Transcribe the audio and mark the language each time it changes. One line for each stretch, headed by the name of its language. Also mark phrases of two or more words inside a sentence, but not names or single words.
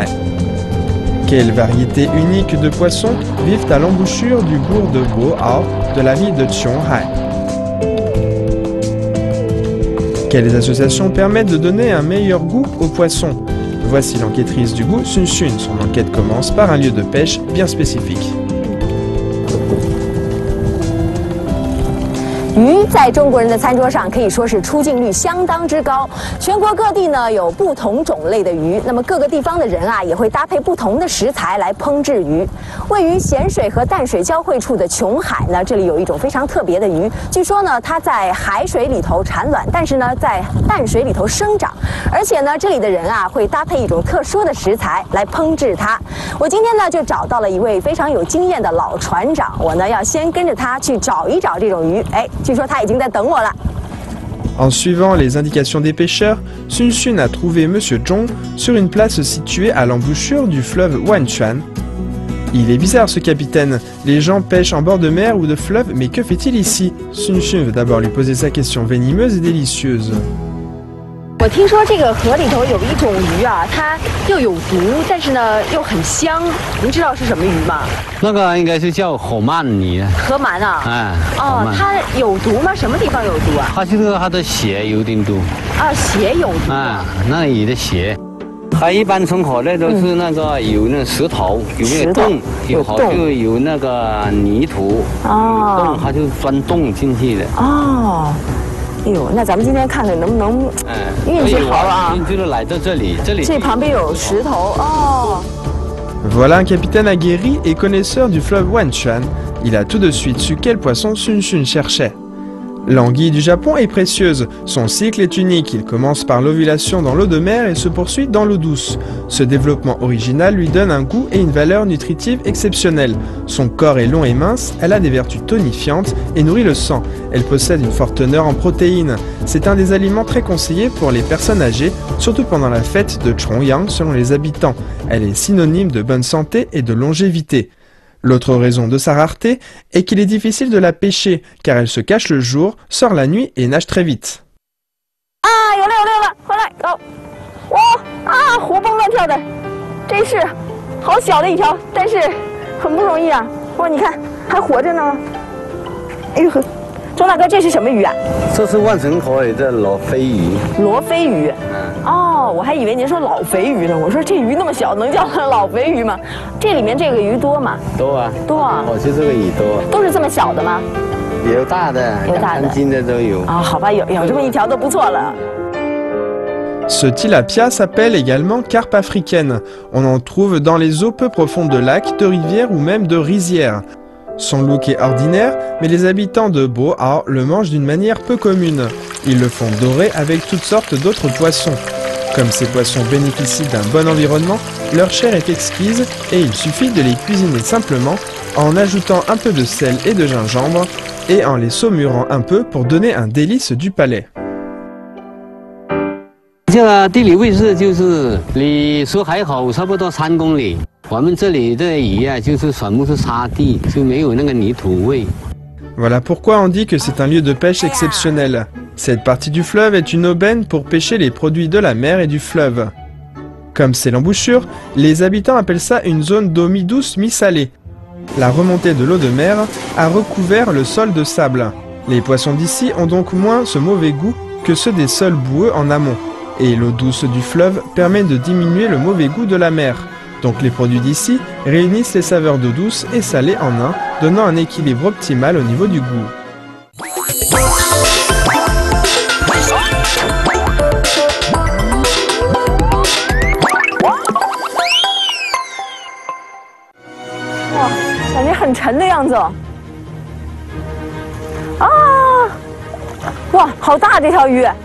French: Quelles variétés uniques de poissons vivent à l'embouchure du bourg de Bo'ao de la ville de Qiong-hai? Quelles associations permettent de donner un meilleur goût aux poissons? Voici l'enquêtrice du goût, Sun Sun. Son enquête commence par un lieu de pêche bien spécifique.
Chinese: 鱼在中国人的餐桌上可以说是出镜率相当之高，全国各地呢有不同种类的鱼，那么各个地方的人啊也会搭配不同的食材来烹制鱼。位于咸水和淡水交汇处的琼海呢，这里有一种非常特别的鱼，据说呢它在海水里头产卵，但是呢在淡水里头生长，而且呢这里的人啊会搭配一种特殊的食材来烹制它。我今天呢就找到了一位非常有经验的老船长，我呢要先跟着他去找一找这种鱼，哎。
French: En suivant les indications des pêcheurs, Sun Sun a trouvé Monsieur Zhong sur une place située à l'embouchure du fleuve Wanchuan. Il est bizarre ce capitaine, les gens pêchent en bord de mer ou de fleuve, mais que fait-il ici? Sun Sun veut d'abord lui poser sa question venimeuse et délicieuse.
Chinese: 我听说这个河里头有一种鱼啊，它又有毒，但是呢又很香。您知道是什么鱼吗？那个应该是叫河鳗鱼。河鳗啊？哎。哦，它有毒吗？什么地方有毒啊？它就是它的血有点毒。啊，血有毒。啊，那鱼的血。它一般从河内都是那个有那石头，有那个洞，有好就有那个泥土，有洞它就钻洞进去的。哦。哎呦，那咱们今天看看能不能运气好啊！就是来到这里，这旁边有石头哦。
French: Voilà un capitaine aguerri et connaisseur du fleuve Wanchuan. Il a tout de suite su quel poisson Sun Sun cherchait. L'anguille du Japon est précieuse, son cycle est unique, il commence par l'ovulation dans l'eau de mer et se poursuit dans l'eau douce. Ce développement original lui donne un goût et une valeur nutritive exceptionnelle. Son corps est long et mince, elle a des vertus tonifiantes et nourrit le sang. Elle possède une forte teneur en protéines. C'est un des aliments très conseillés pour les personnes âgées, surtout pendant la fête de Chongyang selon les habitants. Elle est synonyme de bonne santé et de longévité. L'autre raison de sa rareté est qu'il est difficile de la pêcher, car elle se cache le jour, sort la nuit et nage très vite.
Chinese: Ah, 有了，回来，走！哇啊，活蹦乱跳的，真是好小的一条，但是很不容易啊！哇，你看还活着呢。哎呦呵，钟大哥，这是什么鱼啊？这是万城河里的罗非鱼。罗非鱼。哦，我还以为您说老肥鱼呢。我说这鱼那么小，能叫老肥鱼吗？这里面这个鱼多吗？多啊。多啊。我就这个鱼多。都是这么小的吗？有大的，2公斤的都有。啊，好吧，有这么一条都不错了。
French: Ce tilapia s'appelle également carpe africaine. On en trouve dans les eaux peu profondes de lacs, de rivières ou même de rizières. Son look est ordinaire, mais les habitants de Boao le mangent d'une manière peu commune. Ils le font dorer avec toutes sortes d'autres poissons. Comme ces poissons bénéficient d'un bon environnement, leur chair est exquise et il suffit de les cuisiner simplement en ajoutant un peu de sel et de gingembre et en les saumurant un peu pour donner un délice du palais.
Chinese: 这个地理位置就是离苏海口差不多3公里。我们这里的鱼啊，就是全部是沙地，就没有那个泥土味。
French: Voilà pourquoi on dit que c'est un lieu de pêche exceptionnel. Cette partie du fleuve est une aubaine pour pêcher les produits de la mer et du fleuve. Comme c'est l'embouchure, les habitants appellent ça une zone d'eau mi-douce, mi-salée. La remontée de l'eau de mer a recouvert le sol de sable. Les poissons d'ici ont donc moins ce mauvais goût que ceux des sols boueux en amont. Et l'eau douce du fleuve permet de diminuer le mauvais goût de la mer. Donc les produits d'ici réunissent les saveurs d'eau douce et salée en un, donnant un équilibre optimal au niveau du goût.
Chinese: Wow, 感觉很沉的样子哦。啊，哇，好大这条鱼！